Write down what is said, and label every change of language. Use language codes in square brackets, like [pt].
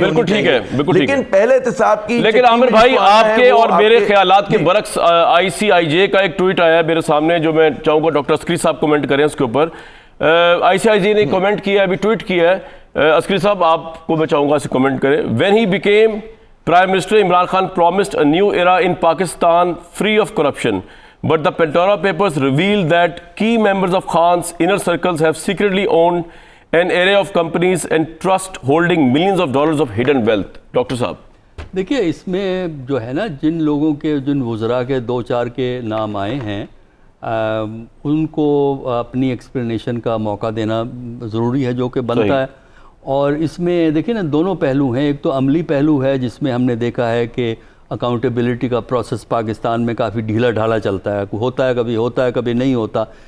[ur] بالکل ٹھیک ہے, لیکن پہلے احتساب کی. لیکن عامر بھائی آپ کے اور میرے خیالات کے برعکس ICIJ کا ایک ٹویٹ آیا ہے میرے سامنے, جو میں چاہوں گا ڈاکٹر عسکری صاحب کمنٹ کریں اس کے اوپر. ICIJ نے کمنٹ کیا ہے, ابھی ٹویٹ کیا ہے. عسکری صاحب آپ کو میں چاہوں گا اسے کمنٹ کریں. [en] When he became Prime Minister, Imran Khan promised a new era in Pakistan free of corruption. But the Pandora Papers revealed that key members of Khan's inner circles have secretly owned an array of companies and trust holding millions of dollars of hidden wealth. [ur] Doctor صاحب دیکھیے, اس میں جو ہے نا, جن لوگوں کے, جن وزراء کے 2-4 کے نام آئے ہیں, ان کو اپنی ایکسپلینیشن کا موقع دینا ضروری ہے جو کہ بنتا ہے. اور اس میں دیکھیں نا, دونوں پہلو ہیں. ایک تو عملی پہلو ہے جس میں ہم نے دیکھا ہے کہ اکاؤنٹیبلٹی کا پروسیس پاکستان میں کافی ڈھیلا ڈھالا چلتا ہے, ہوتا ہے کبھی نہیں ہوتا.